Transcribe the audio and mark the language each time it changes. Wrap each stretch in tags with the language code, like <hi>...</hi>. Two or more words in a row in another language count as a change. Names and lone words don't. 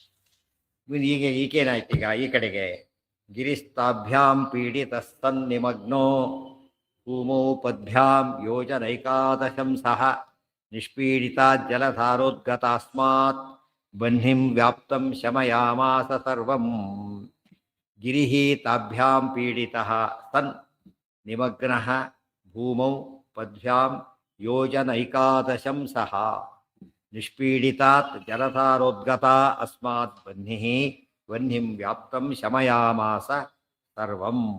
<kn>ಈಗ ಈಗೇನಾಯ್ತು, ಈಗ ಈ ಕಡೆಗೆ</kn> <sa>ಗಿರಿಸ್ತಾಭ್ಯಾಂ ಪೀಡಿತಸ್ತನ್ ನಿಮಗ್ನೋ ಭೂಮೌ ಪದ್ಭ್ಯಾಂ ಯೋಜನೈಕಾದಶಂ ಸಹ ನಿಷ್ಪೀಡಿತ ಜಲಧಾರೋದ್ಗತಾಸ್ಮಾತ್ ಬಹ್ನಿಂ ವ್ಯಾಪ್ತಂ ಶಮಯಾಮಾಸ ಸರ್ವಂ. ಗಿರಿಃ ತಾಭ್ಯಾಂ ಪೀಡಿತಃ ಸನ್ ನಿಮಗ್ನಃ ಭೂಮೌ ಪದ್ಭ್ಯಾಂ ಯೋಜನೈಕಾದಶಂ ಸಹ ನಿಷ್ಪೀಡಿತಾತ್ ಜಲಧಾರೋದ್ಗತಾ ಅಸ್ಮಾತ್ ಬಹ್ನಿಂ ವ್ಯಾಪ್ತಂ ಶಮಯಾಮಾಸ ಸರ್ವಂ.</sa>